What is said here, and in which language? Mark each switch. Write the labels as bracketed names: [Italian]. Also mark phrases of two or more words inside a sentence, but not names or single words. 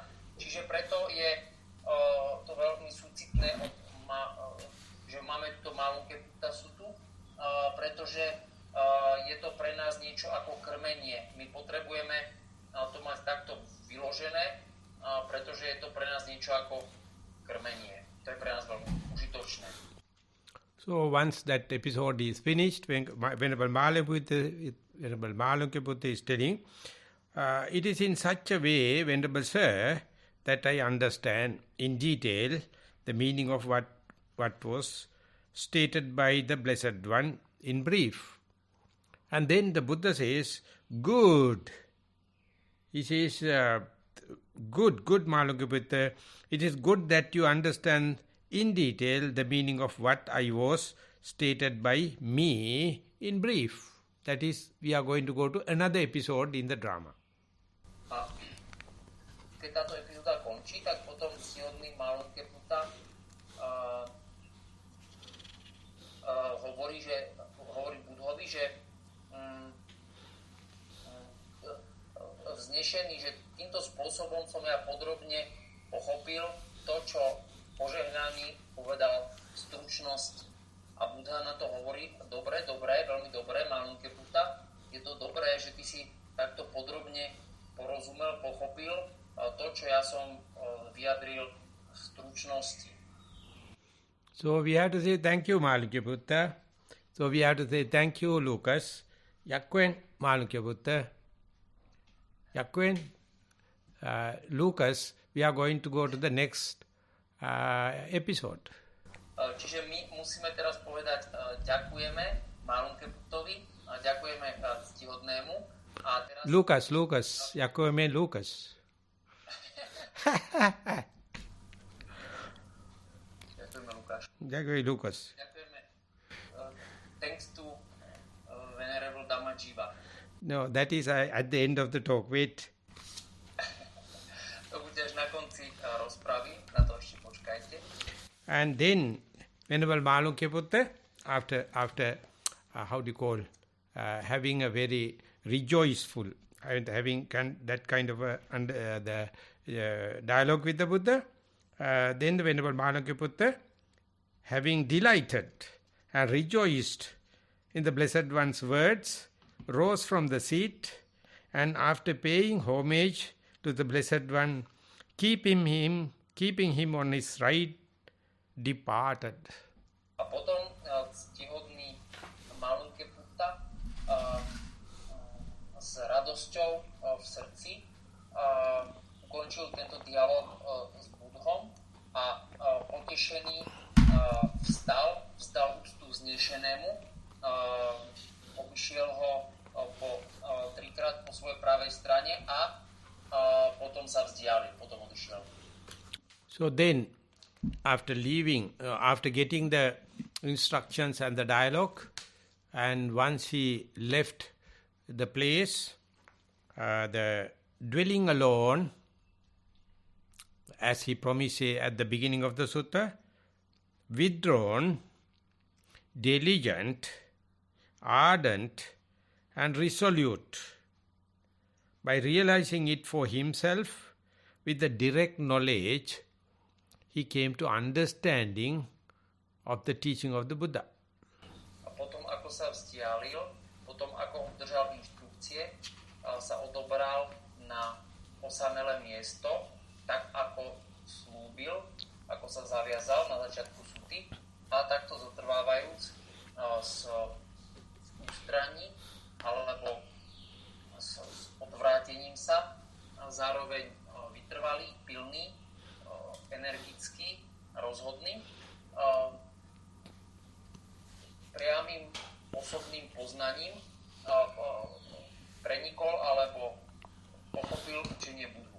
[Slovak] Čiže preto je to veľmi súcitné, že máme túto Malunkyaputta Suttu, pretože je to pre nás niečo ako krmenie. My potrebujeme to mať takto vyložené, pretože je to pre nás niečo ako krmenie. To je pre nás veľmi užitočné. [English] So once that episode is finished, when Venerable Malunkyaputta is telling, It is in such a way, Venerable Sir, that I understand in detail the meaning of what was stated by the Blessed One in brief. And then the Buddha says, good. He says, good, Malunkyaputta. It is good that you understand in detail the meaning of what I was stated by me in brief. That is, we are going to go to another episode in the drama. [Slovak] Keď táto epizóda končí, tak potom ctihodný Malunkyaputta hovorí Budhovi, že vznešený, že týmto spôsobom som ja podrobne pochopil to, čo požehnaný povedal stručnosť. A Buddha na to hovorí, dobre, veľmi dobre, Malunkyaputta, je to dobré, že ty si takto podrobne porozumel, pochopil to, čo ja som vyjadril v stručnosti. [English] So we have to say thank you, Malunkyaputta. So we have to say thank you, Lucas. Yakwen, Malunkyaputta. Yakwen, Lucas, we are going to go to the next episode. [Slovak] Čiže my musíme teraz povedať ďakujeme Malunkyaputtovi a ďakujeme ctihodnému. A teraz... Lucas, ďakujeme Lucas. Ďakujeme Lukáš. Ďakujeme Lucas. Ďakujeme. [English] Thanks to Venerable Dhammajiva. No, that is at the end of the talk. Wait. [Slovak] To bude až na konci rozpravy, na to ešte počkajte. [English] And then, Venerable Malunkyaputta, after how do you call, having a very rejoiceful, and having that kind of the dialogue with the Buddha, then the Venerable Malunkyaputta, having delighted and rejoiced in the Blessed One's words, rose from the seat, and after paying homage to the Blessed One, keeping him on his right, departed. [Slovak] A potom ctihodný Malunkyaputta s radosťou v srdci ukončil tento dialog s Budhom a potešený vstal úctu vznešenému, obišiel ho trikrát po svojej pravej strane a potom sa vzdialil, potom odišiel. [English] So then, after leaving, after getting the instructions and the dialogue, and once he left the place, the dwelling alone, as he promised at the beginning of the sutta, withdrawn, diligent, ardent, and resolute, by realizing it for himself with the direct knowledge, he came to understanding of the teaching of the Buddha. [Slovak] A potom, ako sa vzdialil, potom, ako obdržal inštrukcie, sa odobral na osamelé miesto, tak ako slúbil, ako sa zaviazal na začiatku suty, a takto zotrvávajúc s ústraní alebo s odvrátením sa, zároveň vytrvalý, pilný, energický, rozhodný, priamým osobným poznaním prenikol alebo pochopil učenie Budhu.